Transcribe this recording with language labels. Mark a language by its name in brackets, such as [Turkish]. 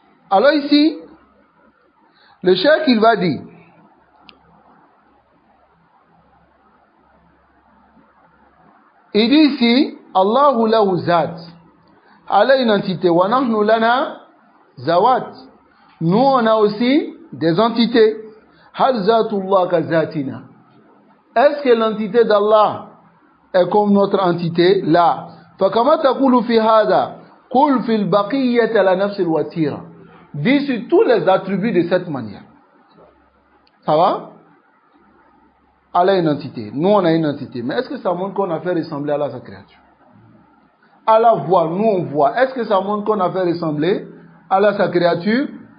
[French] Alors ici, le cheikh il va dire, il dit ici, [Arabic] Allahu lahu zat. [French] Allah une entité. [Arabic] Wa nahnu lana zawat. [French] Nous on a aussi des entités. [Arabic] Hal zatullah ka zatina. [French] Est-ce que l'entité d'Allah est comme notre entité? [Arabic] Là. فكما تقول في هذا قل في البقية على نفس الوتيرة. [French] Dis sur tous les attributs de cette manière. Ça va? Allah est une entité. Nous, on a une entité. Mais est-ce que ça montre qu'on a fait ressembler Allah à sa créature? Allah voit, nous on voit. Est-ce que ça montre qu'on a fait ressembler Allah à sa créature?